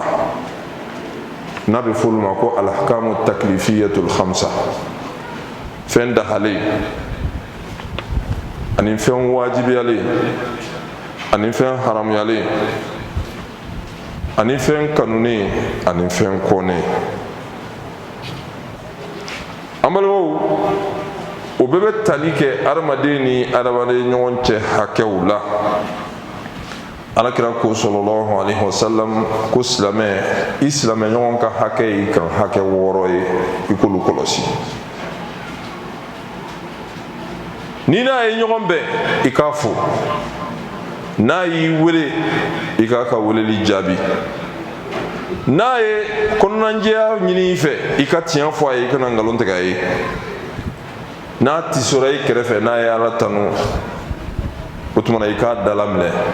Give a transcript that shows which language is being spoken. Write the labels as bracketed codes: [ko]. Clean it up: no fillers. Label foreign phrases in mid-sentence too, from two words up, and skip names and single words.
[bm] N'a bɛ fɔ olu ma ko [ar] الأحكام التكليفية الخمسة, [bm] fɛn dahalen ani fɛn wajibiyalen ani fɛn haramuyalen ani fɛn kanunen ani fɛn kɔnnen. amalo o bebe tali kɛ adamaden ni adamaden ɲɔgɔn cɛ hakɛw la. Alakira ko [ar] صلى الله عليه وسلم [bm] ko silamɛ i silamɛ ɲɔgɔn ka hakɛ i kan hakɛ 6 ye i k'olu kɔlɔsi. Ni n'a ye ɲɔgɔn bɛn i k'a fo, n'a y'i wele i k'a ka weleli jaabi, n'a ye kɔnɔnajɛya ɲini i fɛ i ka tiɲɛ fɔ a ye i kana ngalon tigɛ a ye, n'a tisora i kɛrɛfɛ n'a ye Ala tanu o tuma na i k'a dala minɛ,